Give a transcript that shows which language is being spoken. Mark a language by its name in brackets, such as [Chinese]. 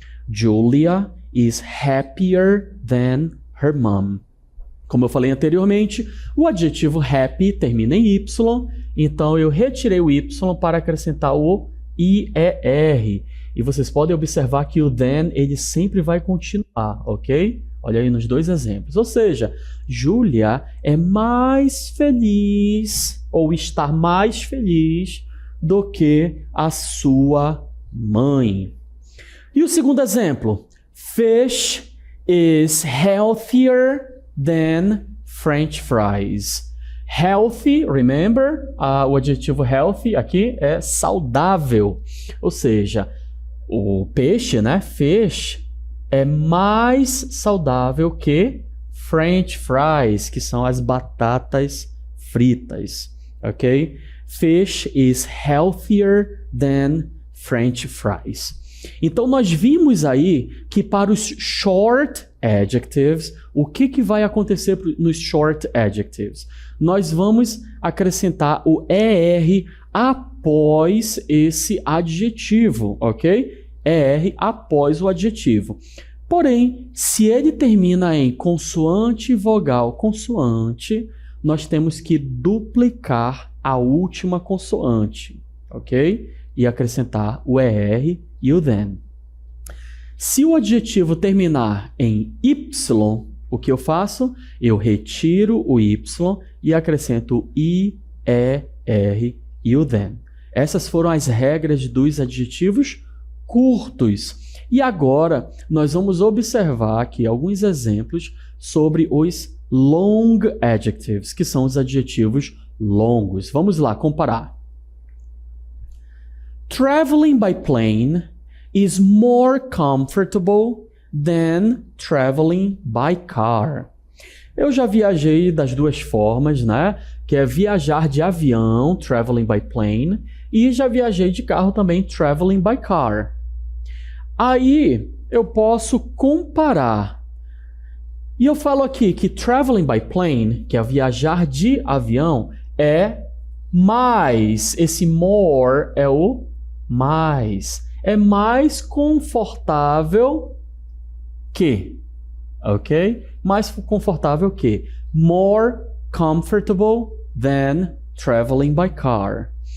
[English] Julia is happier than her mom. [Portuguese] Como eu falei anteriormente, o adjetivo happy termina em Y, então eu retirei o Y para acrescentar o IER. E vocês podem observar que o than, ele sempre vai continuar, ok? Olha aí nos dois exemplos. Ou seja, Júlia é mais feliz, ou está mais feliz, do que a sua mãe. E o segundo exemplo. [English] Fish is healthier than French fries. Healthy, remember? [Portuguese] O adjetivo healthy aqui é saudável. Ou seja, o peixe, né? Fish é mais saudável que French fries, que são as batatas fritas, ok? [English] Fish is healthier than French fries. [Portuguese] Então, nós vimos aí que para os short adjectives, o que vai acontecer nos short adjectives? Nós vamos acrescentar o ER após esse adjetivo, ok? ER após o adjetivo. Porém, se ele termina em consoante, vogal, consoante, nós temos que duplicar a última consoante, ok? E acrescentar o ER e o than. Se o adjetivo terminar em Y, o que eu faço? Eu retiro o Y e acrescento o I, E, R e o than. Essas foram as regras dos adjetivos curtos. E agora nós vamos observar aqui alguns exemplos sobre os long adjectives, que são os adjetivos longos. Vamos lá comparar. [English] Traveling by plane is more comfortable than traveling by car. [Portuguese] Eu já viajei das duas formas, né? Que é viajar de avião, [English] traveling by plane, [Portuguese] e já viajei de carro também, [English] traveling by car. [Portuguese] Aí eu posso comparar. E eu falo aqui que [English] traveling by plane, [Portuguese] que é viajar de avião, é mais. Esse more é o mais. É mais confortável que, ok? Mais confortável que. [English] More comfortable than traveling by car.